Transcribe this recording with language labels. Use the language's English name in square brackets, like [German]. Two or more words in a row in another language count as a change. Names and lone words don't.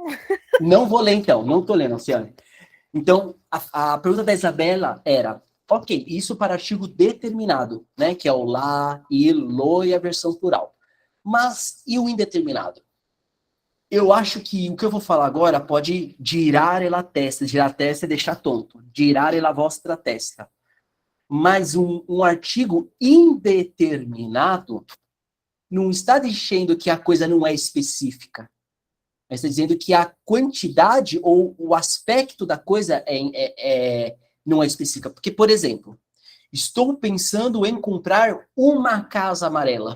[Portuguese] Não vou ler, então. Não tô lendo, Alcione. Então, a pergunta da Isabela era: ok, isso para artigo determinado, né? Que é o lá, il, lo e a versão plural. Mas e o indeterminado? Eu acho que o que eu vou falar agora pode [Italian] girare la testa. [Portuguese] Girar a testa é deixar tonto. [Italian] Girare la vostra testa. [Portuguese] Mas um artigo indeterminado não está dizendo que a coisa não é específica. Mas está dizendo que a quantidade ou o aspecto da coisa não é específica. Porque, por exemplo, estou pensando em comprar uma casa amarela.